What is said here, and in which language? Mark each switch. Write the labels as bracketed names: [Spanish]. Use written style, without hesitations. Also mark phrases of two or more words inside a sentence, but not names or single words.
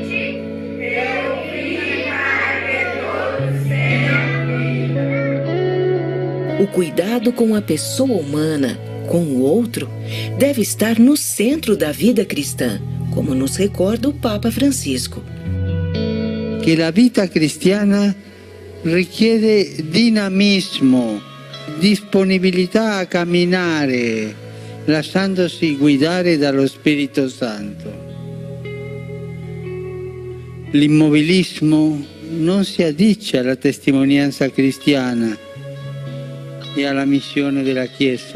[Portuguese] O cuidado com a pessoa humana, com o outro, deve estar no centro da vida cristã, como nos recorda o Papa Francisco. Que a vida [Italian] cristiana richiede dinamismo, disponibilità a camminare, lasciandosi guidare dallo Spirito Santo. L'immobilismo non si addice alla testimonianza cristiana e alla missione della Chiesa.